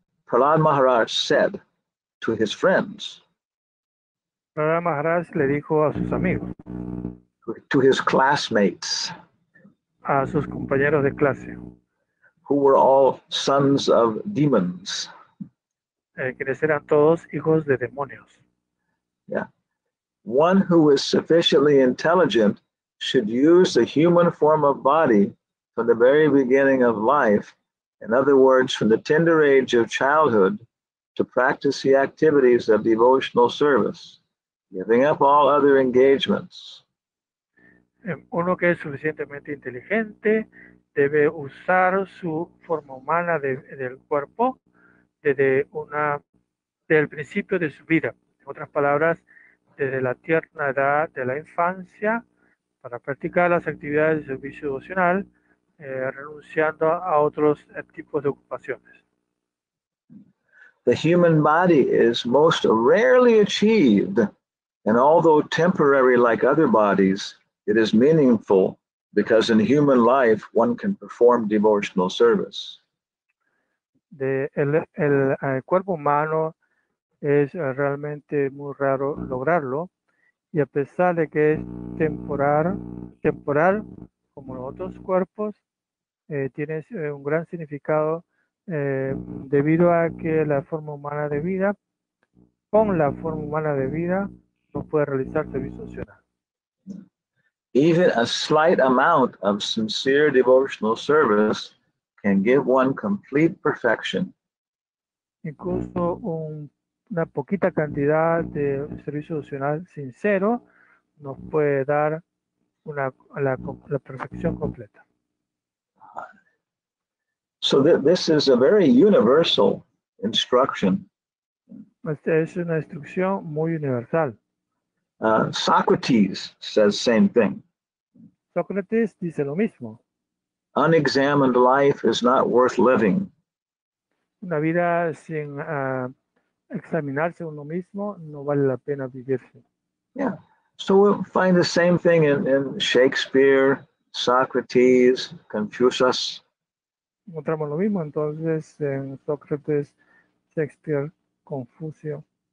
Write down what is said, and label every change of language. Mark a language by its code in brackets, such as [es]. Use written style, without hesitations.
[en] Prahlad Maharaj said to his friends, [es] Prahlad Maharaj le dijo a sus amigos, [en] to his classmates, [es] a sus compañeros de clase, [en] who were all sons of demons. [es] quienes eran todos hijos de demonios. [en] Yeah. One who is sufficiently intelligent should use the human form of body from the very beginning of life, in other words, from the tender age of childhood, to practice the activities of devotional service, giving up all other engagements. [es] Uno que es suficientemente inteligente debe usar su forma humana del cuerpo desde el principio de su vida. En otras palabras, desde la tierna edad de la infancia, para practicar las actividades de servicio devocional, renunciando a otros tipos de ocupaciones. [en] The human body is most rarely achieved, and although temporary like other bodies, it is meaningful because in human life one can perform devotional service. [es] El cuerpo humano es realmente muy raro lograrlo, y a pesar de que es temporal como los otros cuerpos, tiene un gran significado debido a que la forma humana de vida, con la forma humana de vida, no puede realizar servicio devocional. [en] Even a slight amount of sincere devotional service can give one complete perfection. [es] Incluso una poquita cantidad de servicio devocional sincero nos puede dar la perfección completa. [en] So this is a very universal instruction. [es] Esta es una instrucción muy universal. [en] Socrates says same thing. [es] Sócrates dice lo mismo. [en] Unexamined life is not worth living. [es] Una vida sin examinarse uno mismo no vale la pena vivirse. [en] Yeah. So we'll find the same thing in Shakespeare, Socrates, Confucius. [es] Encontramos lo mismo entonces en Sócrates, Shakespeare, Confucio.